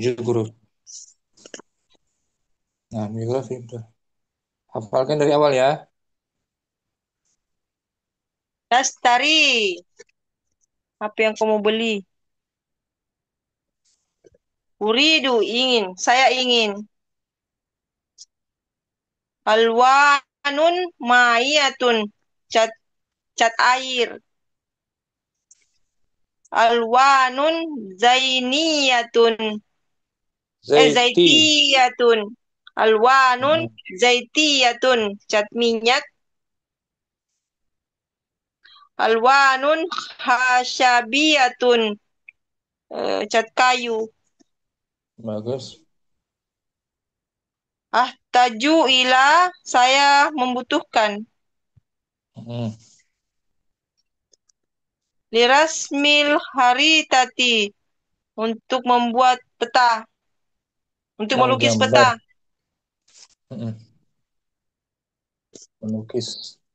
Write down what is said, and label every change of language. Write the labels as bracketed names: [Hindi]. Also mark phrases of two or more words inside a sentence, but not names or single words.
[Indonesian] Guru. Nah, geografi. Betul. Hafalkan dari awal ya. Dastari. Apa yang kamu beli? Uridu ingin. Saya ingin. [Arabic] ألوان مائية. [Indonesian] Cat cat air. [Arabic] ألوان زينية. Zaiti. زيتية. ألوان Hmm. [Indonesian] zaitiyatun. Cat minyak. [Arabic] ألوان خشبية. [Indonesian] Cat kayu. Bagus. [Arabic] أحتاج إلى [Indonesian] saya membutuhkan. Hmm. [Arabic] لرسم الخريطة [Indonesian] untuk membuat peta. Untuk melukis Menggambar. peta. Hmm. Melukis.